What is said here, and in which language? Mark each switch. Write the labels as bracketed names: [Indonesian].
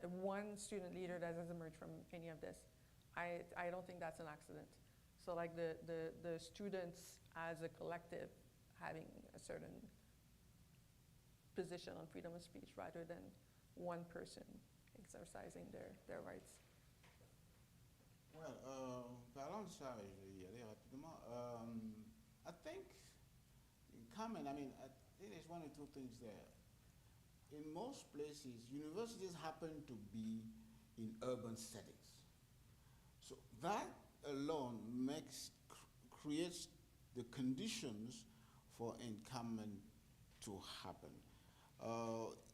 [English] One student leader that has emerged from any of this, I don't think that's an accident. So like the students as a collective having a certain position on freedom of speech rather than one person exercising their rights. [French] Well, parlant de ça, je vais y aller rapidement. [English] I think common, I think there's one or two things there. In most places, universities happen to be in urban settings. So that alone creates the conditions for encampment to happen.